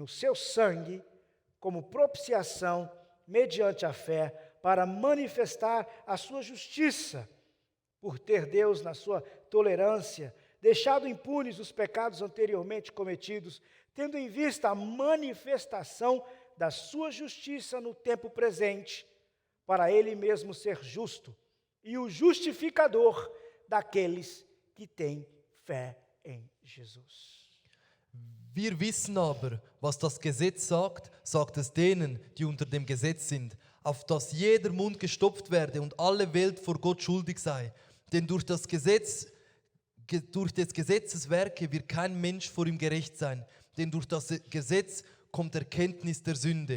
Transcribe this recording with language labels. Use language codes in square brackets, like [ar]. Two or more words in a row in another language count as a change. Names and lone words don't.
[pt] seu sangue, como propiciação, mediante a fé, para manifestar a sua justiça, por ter Deus, na sua tolerância, deixado impunes os pecados anteriormente cometidos, tendo em vista a manifestação da sua justiça no tempo presente, para ele mesmo ser justo e o justificador daqueles que têm fé em Jesus. [de] Wir wissen aber, was das Gesetz sagt, sagt es denen, die unter dem Gesetz sind, auf dass jeder Mund gestopft werde und alle Welt vor Gott schuldig sei. Denn durch des Gesetzes Werke wird kein Mensch vor ihm gerecht sein, denn durch das Gesetz kommt Erkenntnis der Sünde.